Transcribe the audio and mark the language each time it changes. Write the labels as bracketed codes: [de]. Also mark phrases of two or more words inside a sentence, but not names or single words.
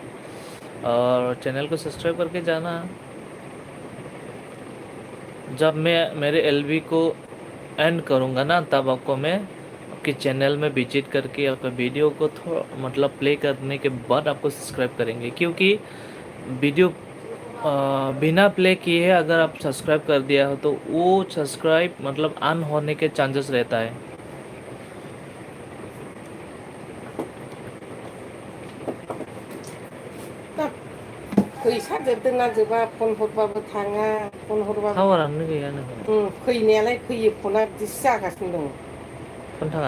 [hi] और चैनल को सब्सक्राइब करके जाना। जब मैं मेरे एलबी को एंड करूंगा ना, तब आपको मैं आपके चैनल में विजिट करके आपका वीडियो को थोड़ा मतलब प्ले करने के बाद आपको सब्सक्राइब करेंगे, क्योंकि वीडियो बिना प्ले किए अगर आप सब्सक्राइब कर दिया हो तो वो सब्सक्राइब मतलब अन होने के चांसेस रहता है। [brx] फैसा जोबदोंना जोबा फन हरबाबो थाङा फन हरबाबो टावारानो गैया नोंना। फैनायालाय फैयो फना बिदिसो जागासिनो दं। फन थाङा।